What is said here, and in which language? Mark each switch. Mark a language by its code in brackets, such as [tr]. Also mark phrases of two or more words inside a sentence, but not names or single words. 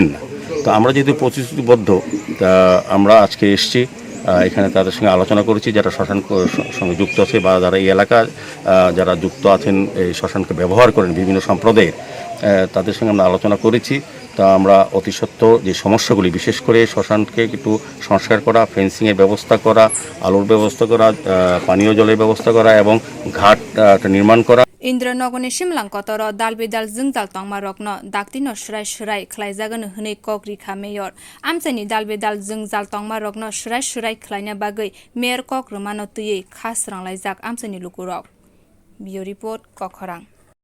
[bn] না তো আমরা যেহেতু প্রতিশ্রুতিবদ্ধ তা আমরা আজকে এসেছি এখানে তাদের সঙ্গে আলোচনা করেছি যারা শ্মশান সঙ্গে যুক্ত আছে বা যারা এই এলাকা যারা যুক্ত আছেন এই শ্মশানকে ব্যবহার করেন বিভিন্ন সম্প্রদায়ের তাদের সঙ্গে আমরা আলোচনা করেছি তা আমরা অতি সত্ত্বর যে সমস্যাগুলি বিশেষ করে শ্মশানকে একটু সংস্কার করা ফেন্সিংয়ের ব্যবস্থা করা আলোর ব্যবস্থা করা পানীয় জলের ব্যবস্থা করা এবং ঘাট নির্মাণ করা [trp] Indranogoni simlang kotoro dalbidal jungtal tongma rokno daktino shrai khlaijagano hwnei kokrikha Mayor amchani dalbidal jungjal tongma rokno shrai khlaina bagui Mayor kokrumano tui khas ranglaijak amchani lukurok Bio report Khorang